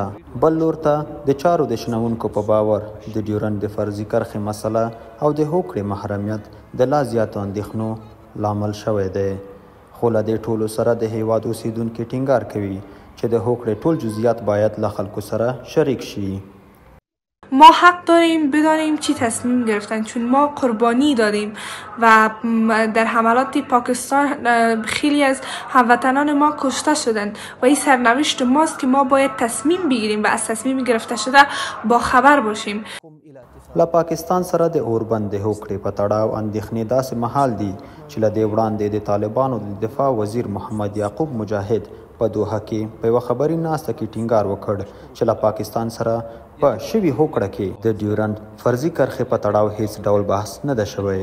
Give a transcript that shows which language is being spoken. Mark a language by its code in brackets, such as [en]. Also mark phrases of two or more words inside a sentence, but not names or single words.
[ps] بل لور ته د چارو د شنونکو په باور د ډیورند د فرضي کرښې مسله او د هوکړې محرمیت د لا زیاتو اندېښنو لامل شوی دی. خو له دې ټولو سره د هیواد اوسیدونکي ټینګار کوي چې د هوکړې ټول جزئیات باید له خلکو سره شریک شي. [fa] ما حق داریم بدانیم چی تصمیم گرفتن، چون ما قربانی دادیم و در حملات پاکستان خیلی از هموطنان ما کشته شدند و این سرنوشت ماست که ما باید تصمیم بگیریم و از تصمیم گرفته شده با خبر باشیم. [ps] له پاکستان سره د اوربند د هوکړې په تړاو اندېښنې داسې مهال دي چې له دې وړاندې د طالبانو د دفاع وزیر محمد یعقوب مجاهد په دوحه کې په یوه خبري ناسته کې ټینګار وکړ چې له پاکستان سره په شوي هوکړه کې د ډیورنډ فرضي کرښې په تړاو هیڅ ډول بحث نه ده شوی.